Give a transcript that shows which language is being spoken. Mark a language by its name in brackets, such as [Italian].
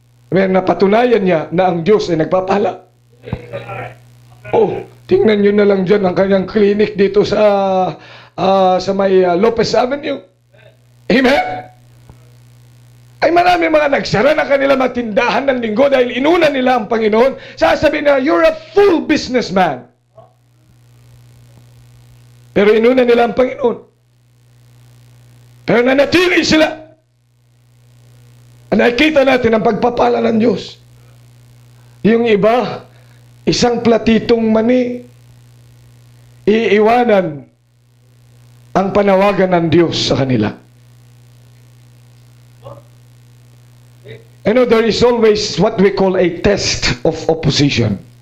[Filipino] May napatunayan niya na ang Diyos ay nagpapala. Oh, tingnan nyo na lang dyan ang kanyang clinic dito sa may Lopez Avenue. Amen? Ay marami mga nagsara na kanila matindahan ng linggo dahil inuna nila ang Panginoon. [English] Sasabihin na, you're a full businessman. [Filipino] Pero inuna nila ang Panginoon. Pero nanatili sila. Nakikita natin ang pagpapala ng Diyos. Yung iba, isang platitong mani, iiwanan ang panawagan ng Diyos sa kanila. [English] You know, there is always what we call a test of opposition.